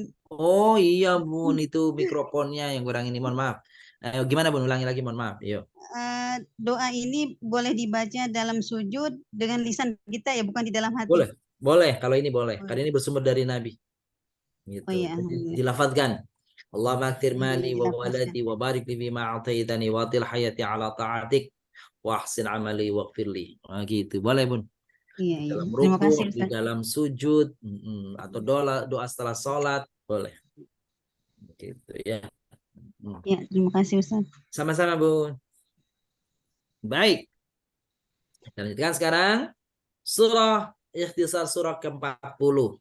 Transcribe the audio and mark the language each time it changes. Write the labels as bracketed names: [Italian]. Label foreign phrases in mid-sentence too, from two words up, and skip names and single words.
[Indonesian] Oh iya Bun, itu mikrofonnya yang kurang ini, mohon maaf. Gimana Bun, ulangi lagi, mohon maaf. Yuk. Doa ini boleh dibaca dalam sujud dengan lisan kita ya, bukan di dalam hati. Boleh. Kalau ini boleh. Karena ini bersumber dari Nabi. Gitu. Oh iya. Dilafadzkan. [Arabic] اللهم أكثر مالي وولدي وبارك لي بما آتيتني وأطل حياتي على طاعتك وأحسن عملي واغفر لي. [Indonesian] Gitu. Boleh Bun. Iya. Dalam Terima kasih rukuk, di dalam sujud, atau doa setelah sholat, boleh. Gitu ya. Ya, terima kasih Ustaz. Sama-sama Bun. Baik. Kita lanjutkan sekarang Surah ikhtisar surah ke-40.